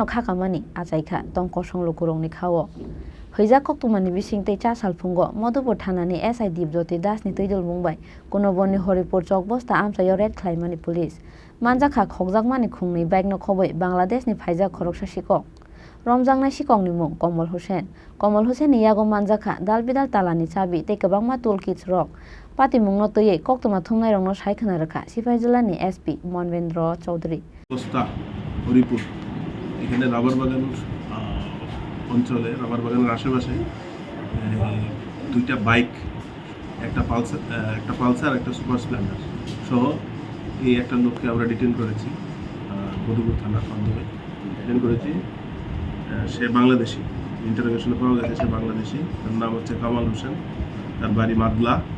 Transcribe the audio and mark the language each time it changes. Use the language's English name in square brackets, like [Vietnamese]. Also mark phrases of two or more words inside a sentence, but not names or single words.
[Kok Borok] khakamani achaikha tongkosong lukurokni khao Huija koktumani bisingtei cha salphungo Modupur thanani SI Dipjyoti Das ni twijol mungbai konoboni horipur chokbosta amsayo red khlaimani police manjakha khokjakmani khungni baikno khoboi Bangladesh ni phaijak khoroksa sikok romjangnai sikokni mung Komal Hussein ni yago manjakha dalbidal talani chabi tei kwbangma toolkits rok patimungno töyui koktuma thungnai saikhwna rwkha Sipaijilani SP Monvendra Chowdhury [Bangla] হরিপুর এখানে রাবার বাগান অঞ্চলে রাবার বাগানের আশেপাশে দুইটা বাইক একটা পালসার একটা সুপার স্প্লেন্ডার সহ এই একটা লোককে আমরা ডিটেন করেছি মধুপুর থানার মাধ্যমে ডিটেন করেছি সে বাংলাদেশি ইন্টারোগেশনে পাওয়া গেছে সে বাংলাদেশি তার নাম হচ্ছে কামাল হোসেন তার বাড়ি মাদলা